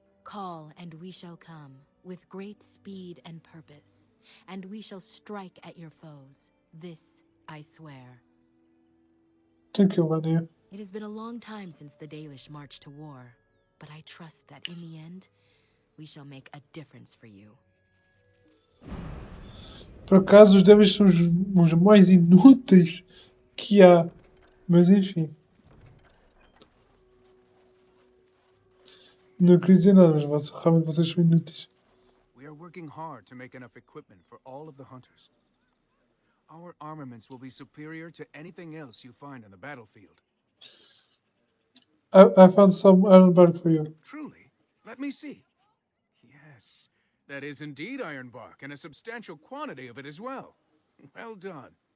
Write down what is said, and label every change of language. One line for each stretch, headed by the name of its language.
English: Call, and we shall come, with great speed and purpose, and we shall strike at your foes. This I swear. Thank you, One. It has been a long time since the Dalish marched to war, but I trust that in the end, we shall make a difference for you.
Portuguese: Por acaso, os devils são os mais inúteis que há. Mas enfim. Não queria dizer nada, mas realmente vocês são inúteis.
English: We are working hard to make enough equipment for all of the hunters. Our armaments will be superior to anything else you find on the battlefield. I found some iron bark for you. Truly? Let me see. Yes, that is indeed iron bark, and a substantial quantity of it as well. Well done.